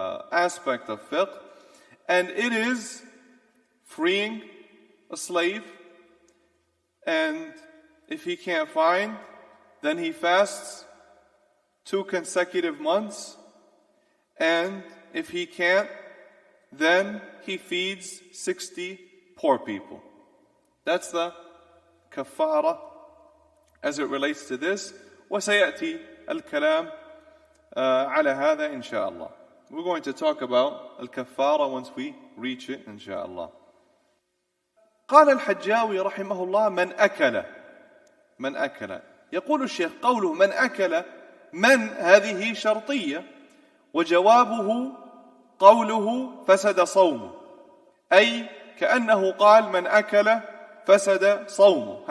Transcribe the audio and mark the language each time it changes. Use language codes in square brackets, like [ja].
[en] aspect of fiqh, and it is freeing a slave, and if he can't find, then he fasts 2 consecutive months, and if he can't, then he feeds 60 poor people. That's the kafara as it relates to this. [ar] وسيأتي الكلام على هذا إن شاء الله. [en] We're going to talk about al-kafara once we reach it [ar] إن شاء الله. قال الحجاوي رحمه الله من أكل يقول الشيخ قوله من أكل من هذه شرطية، وجوابه قوله فسد صومه، أي كأنه قال من أكل فسد صومه.